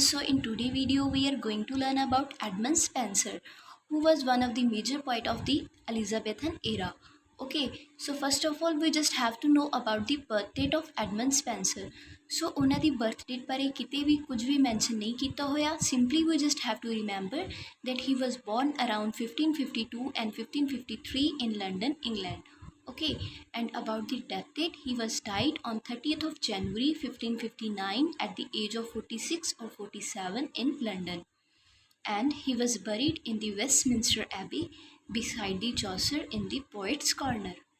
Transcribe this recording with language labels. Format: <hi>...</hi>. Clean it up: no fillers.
<en>So in today's video we are going to learn about Edmund Spenser, who was one of the major poet of the Elizabethan era. Okay, so first of all we just have to know about the birth date of Edmund Spenser.</en> <pa>So ਉਹਨਾਂ ਦੀ birth date ਬਾਰੇ ਕਿਤੇ ਵੀ ਕੁਝ ਵੀ mention ਨਹੀਂ ਕੀਤਾ ਹੋਇਆ.</pa> <en>Simply we just have to remember that he was born around 1552 and 1553 in London, England. Okay, and about the death date, he was died on 30th of January 1559 at the age of 46 or 47 in London, and he was buried in the Westminster Abbey beside the Chaucer in the Poets' Corner.</en>